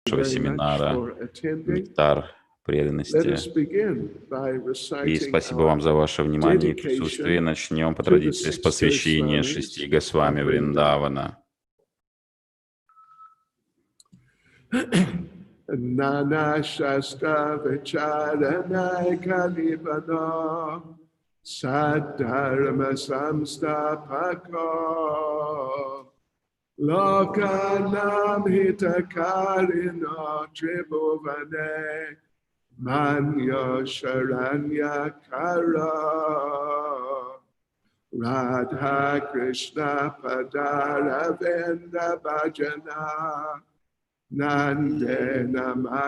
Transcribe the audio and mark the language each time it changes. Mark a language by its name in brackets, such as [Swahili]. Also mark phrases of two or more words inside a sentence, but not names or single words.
[Russian] нашего семинара «Нектар преданности». И спасибо вам за ваше внимание и присутствие. Начнем по традиции с посвящения 6 Госвами Вриндавана. [Sanskrit] नाना शास्त्र विचारणै कलिपनो सद्धर्म संस्थापको लोकानाम् हितकारिणो त्रिभुवने मान्यो शरण्य करो राधा कृष्ण पदारविन्द भजन नन्देन